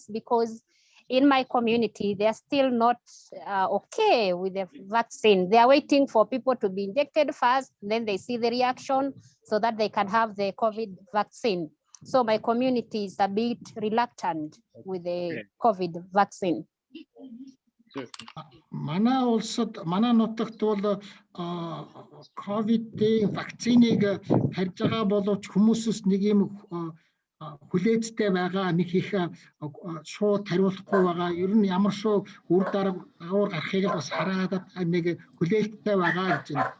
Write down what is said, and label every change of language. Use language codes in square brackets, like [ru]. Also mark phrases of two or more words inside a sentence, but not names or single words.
[en] Because in my community, they're still not okay with the vaccine. They are waiting for people to be injected first, then they see the reaction so that they can have the COVID vaccine. So my community is a bit reluctant with the COVID vaccine. [mn] Манай улсад манай нутагт бол ковидын вакциныг тарьж байгаа боловч хүмүүсээс нэг юм хүлээцтэй байгаа, нэг их шууд тариулахгүй байгаа. Ер нь ямар шүү үр дагавар гарахыг бас хараад нэг хүлээлттэй байгаа гэж байна.